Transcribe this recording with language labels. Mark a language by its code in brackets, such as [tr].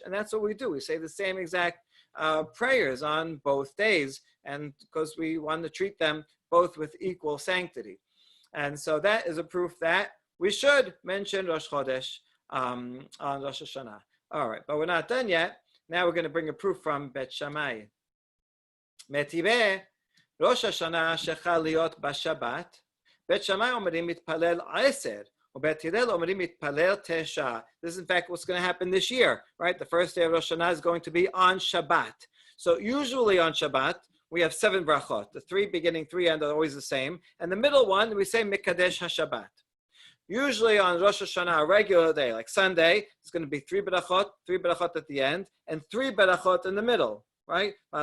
[en] And that's what we do. We say the same exact prayers on both days, and because we want to treat them both with equal sanctity. And so that is a proof that we should mention Rosh Chodesh on Rosh Hashanah. All right, but we're not done yet. Now we're going to bring a proof from Bet Shammai. [he] מטיבה, ראש השנה שחל להיות בשבת, בית שמאי אומרים מתפלל 10, ובית הלל אומרים מתפלל 9. [en] This is in fact what's going to happen this year, right? The first day of Rosh Hashanah is going to be on Shabbat. So usually on Shabbat, we have 7 brachot. The 3 beginning, 3 end are always the same. And the middle one, we say Mikadesh HaShabbat. Usually on Rosh Hashanah, a regular day, like Sunday, it's going to be 3 brachot at the end, and 3 brachot in the middle. Right?